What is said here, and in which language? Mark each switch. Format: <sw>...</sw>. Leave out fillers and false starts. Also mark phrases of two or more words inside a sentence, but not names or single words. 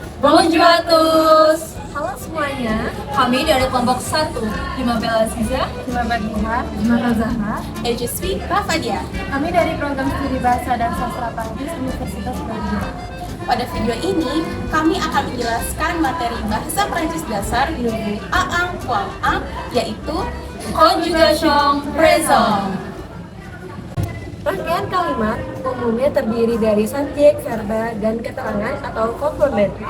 <fr>Bonjour à tous.</fr> <id>Halo semuanya, Kami dari kelompok 1, Dimabel Aziza, Selamat Duha, Mata Zahra.</id> <fr>et je suis Rafadia.</fr> <id>Kami dari program studi Bahasa dan Sastra Prancis Universitas Brawijaya. Pada video ini, kami akan menjelaskan materi bahasa Prancis dasar di buku A1 kelas A, yaitu</id> <fr>Conjugation Présent.</fr> <id>Rangkaian kalimat umumnya terdiri dari subjek, verba, dan keterangan atau komplement.</id>